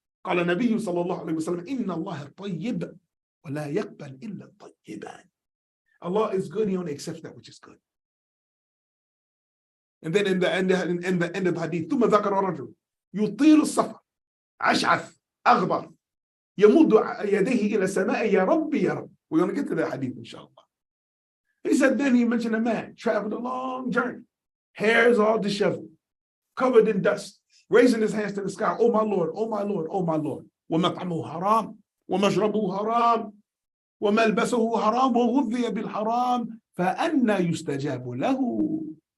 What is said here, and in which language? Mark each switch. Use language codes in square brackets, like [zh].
[ar] قال النبي صلى الله عليه وسلم إن الله طيب ولا يقبل إلا الطيبان. [en] Allah is good, He only accepts that which is good. And then in the end of the hadith, [ar] ثم ذكر رجل يطيل السفر أشعث أغبر يمد يديه إلى السماء يا رب يا رب. [en] We're going to get to that hadith inshallah. He said, then he mentioned a man traveled a long journey, hairs all disheveled, covered in dust, raising his hands to the sky. Oh my Lord, oh my Lord, oh my Lord. [ar] وَمَطْعَمُهُ حَرَامٌ وَمَشْرَبُهُ حَرَامٌ وَمَلْبَسُهُ حَرَامٌ وَغُذِّيَ بِالْحَرَامِ فَأَنَّى يُسْتَجَابُ لَهُ.